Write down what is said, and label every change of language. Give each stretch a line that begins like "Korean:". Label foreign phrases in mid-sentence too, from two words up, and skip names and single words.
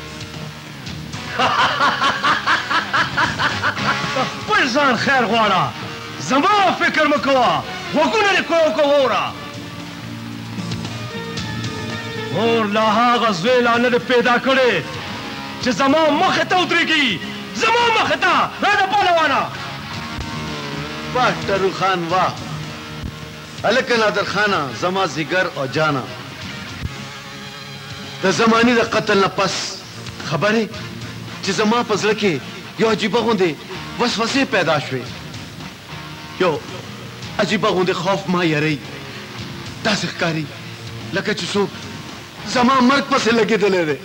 Pashto: د خپل ځان خیر غواړه زما فکر مه کوه غوږونه دې کوه واوره اور لا هغه زوی لا نه دې پیدا کړې چې زما مخې ته ودرېږي زما مخې ته راځه پهلوانه वाह टरू खान वाह هلکه نادر خانه زما زیګر او جانا د زماني د قتل نه پس خبرې چې زما په زړه کې یو عجیبه غوندې وسوسې پیدا شوې یو عجیبه غوندې خوف ما یری داسې ښکاري لکه چې څوک زما مرګ پسې لګېدلی دی